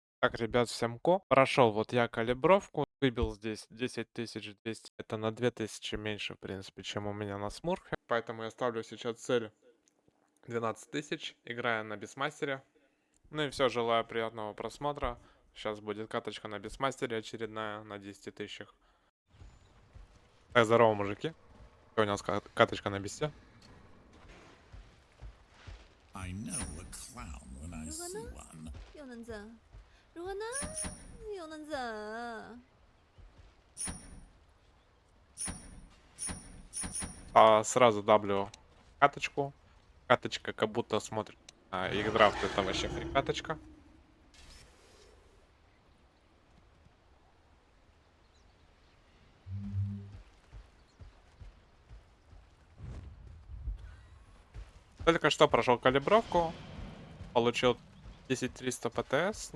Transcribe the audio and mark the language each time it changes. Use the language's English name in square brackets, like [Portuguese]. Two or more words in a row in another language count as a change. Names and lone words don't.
[Russian] Так, ребят, всем прошел вот я калибровку, выбил здесь 10200, это на 2000 меньше, в принципе, чем у меня на смурфе, поэтому я ставлю сейчас цель 12 тысяч, играя на бисмастере. Ну и все, желаю приятного просмотра. Сейчас будет каточка на бисмастере очередная на 10 тысячах. Так, здорово, мужики. У нас каточка на бисте. [English] I know a clown when I see one. [Chinese] 有能者，如何呢？有能者， [Russian] Сразу даблю каточку. Каточка как будто смотрит их драфт, это вообще фри каточка. Только что прошел калибровку, получил 10300 ПТС.